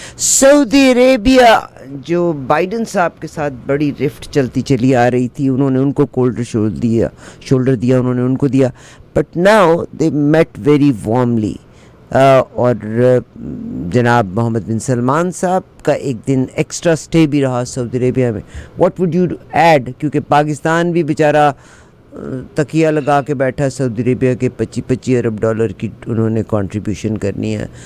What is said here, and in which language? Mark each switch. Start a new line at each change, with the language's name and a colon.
Urdu: سعودی Arabia Joe Biden صاحب کے ساتھ بڑی رفٹ چلتی چلی آ رہی تھی, انہوں نے ان کو کولڈر شولڈر دیا, انہوں نے ان کو دیا.
English: But now they met very warmly.
Urdu: اور جناب محمد بن سلمان صاحب کا ایک دن ایکسٹرا اسٹے بھی رہا سعودی عربیہ میں.
English: What would you add?
Urdu: کیونکہ پاکستان بھی بیچارہ تکیہ لگا کے بیٹھا سعودی عربیہ کے $25 ارب کی انہوں نے کنٹریبیوشن کرنی ہے.